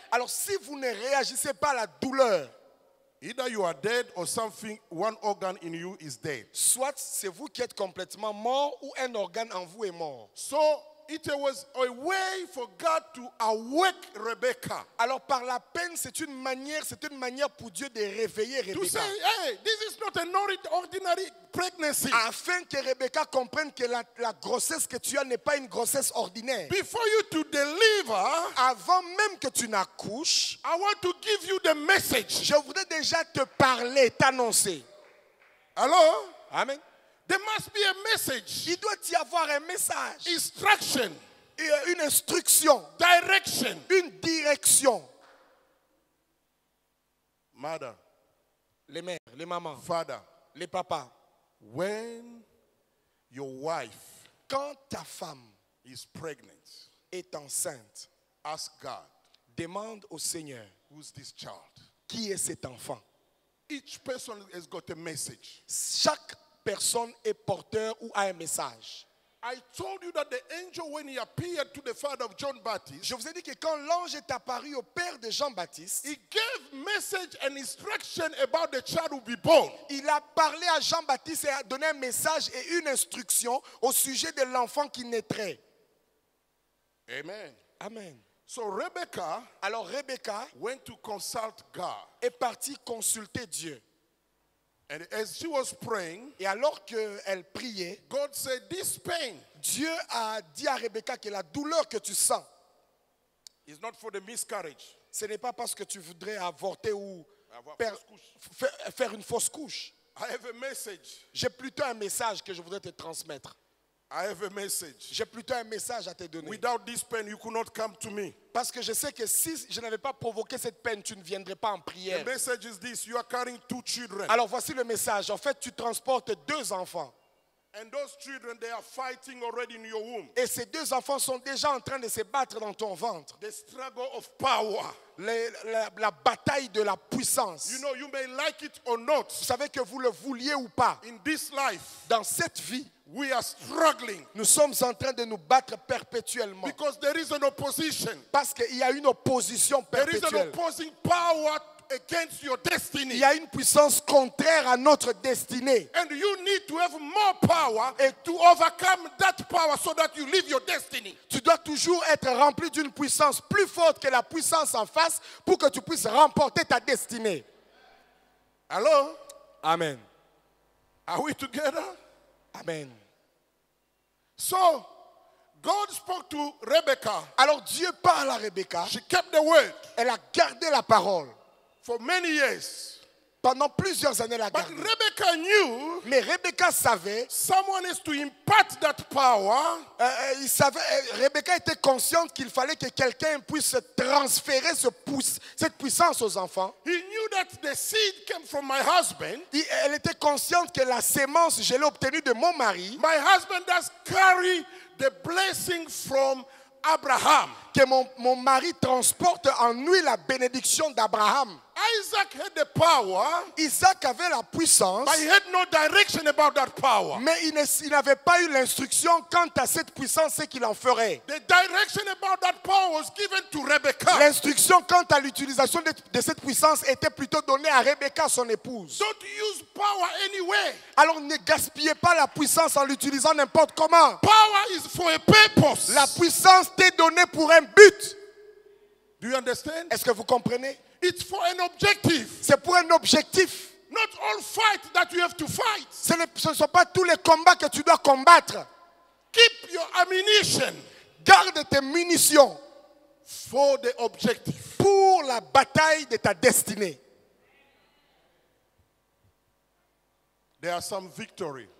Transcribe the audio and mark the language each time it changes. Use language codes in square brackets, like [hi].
[fr] Alors si vous ne réagissez pas à la douleur, [en] either you are dead or something, one organ in you is dead. [fr] soit c'est vous qui êtes complètement mort ou un organe en vous est mort. [en] So it was a way for God to awake Rebecca. [fr] Alors par la peine, c'est une manière pour Dieu de réveiller [en] To say, [fr] Rebecca. [en] hey, this is not an ordinary pregnancy. [fr] Afin que Rebecca comprenne que la grossesse que tu as n'est pas une grossesse ordinaire. [en] Before you to deliver, [fr] Avant même que tu n'accouches, [en] I want to give you the message. [fr] je voudrais déjà te parler, t'annoncer. [en] Hello? Amen. There must be a message, [fr] Il doit y avoir un message, [en] instruction, [fr] une instruction, [en] direction. [fr] une direction. [en] Mother, [fr] Les mères, les mamans, [en] father, [fr] les papas. [en] when your wife [fr] Quand ta femme [en] is pregnant, [fr] est enceinte, [en] ask God, [fr] demande au Seigneur, [en] who's this child? [fr] qui est cet enfant? [en] Each person has got a message. [fr] Chaque personne est porteur ou a un message. [en] I told you that the angel, when he appeared to the father of John Baptist, [fr] Je vous ai dit que quand l'ange est apparu au père de Jean-Baptiste, [en] he gave message and instruction about the child who will be born. [fr] il a parlé à Jean-Baptiste et a donné un message et une instruction au sujet de l'enfant qui naîtrait. [en] Amen. Amen. So Rebecca [fr] Alors Rebecca [en] went to consult God. [fr] est partie consulter Dieu. [en] And as she was praying, [fr] Et alors qu'elle priait, [en] God said, this pain [fr] Dieu a dit à Rebecca que la douleur que tu sens, [en] is not for the miscarriage. [fr] ce n'est pas parce que tu voudrais avorter ou Avoir faire, fausse couche. faire une fausse couche. [en] I have a message. [fr] J'ai plutôt un message que je voudrais te transmettre. [en] I have a message. [fr] J'ai plutôt un message à te donner. [en] Without this pain, you could not come to me. [fr] Parce que je sais que si je n'avais pas provoqué cette peine, tu ne viendrais pas en [en] The [fr] prière. [en] message is this: you are carrying 2 children. [fr] Alors voici le message. En fait, tu transportes 2 enfants. [en] And those children, they are fighting already in your womb. [fr] Et ces 2 enfants sont déjà en train de se battre dans ton ventre. [en] The struggle of power. [fr] La bataille de la puissance. [en] You know, you may like it or not. [fr] Vous savez que vous le vouliez ou pas, [en] In this life, [fr] dans cette vie, [en] we are struggling [fr] nous sommes en train de nous battre perpétuellement. [en] because there is an opposition. [fr] Parce qu'il y a une opposition [en] There is an [fr] perpétuelle. [en] opposing power against your [fr] Il [en] destiny. [fr] y a une puissance contraire à notre destinée. [en] And you need to have more power [fr] Et [en] to overcome that power so that you live your destiny. [fr] tu dois toujours être rempli d'une puissance plus forte que la puissance en face pour que tu puisses remporter ta destinée. [en] Hello? Amen. Are we together? Amen. So, God spoke to Rebecca. [fr] Alors Dieu parle à Rebecca. [en] She kept the word [fr] Elle a gardé la parole. [en] for many years. [fr] Pendant plusieurs années, elle a [en] But [fr] gardé. [en] Rebecca knew [fr] Mais Rebecca savait, [en] someone is to impart that power [fr] Rebecca était consciente qu'il fallait que quelqu'un puisse transférer cette puissance aux enfants. [en] He knew that the seed came from my husband. [fr] Elle était consciente que la sémence, je l'ai obtenue de mon mari, [en] My husband does carry the blessing from Abraham. [fr] que mon mari transporte en lui la bénédiction d'Abraham. [en] Isaac had the power, [fr] Isaac avait la puissance, [en] but he had no direction about that power. [fr] mais il n'avait pas eu l'instruction quant à cette puissance, ce qu'il en ferait. [en] The direction about that power was given to Rebecca. [fr] L'instruction quant à l'utilisation de cette puissance était plutôt donnée à Rebecca, son épouse. [en] Don't use power anywhere. [fr] Alors ne gaspillez pas la puissance en l'utilisant n'importe comment. [en] Power is for a purpose. [fr] La puissance t'est donnée pour un but. [en] Do you understand? [fr] Est-ce que vous comprenez? [en] It's for an objective. [fr] C'est pour un objectif. [en] Not all fight that you have to fight. [fr] Ce ne sont pas tous les combats que tu dois combattre. [en] Keep your ammunition [fr] Garde tes munitions [en] for the objective. [fr] pour la bataille de ta destinée. [en] There are some victory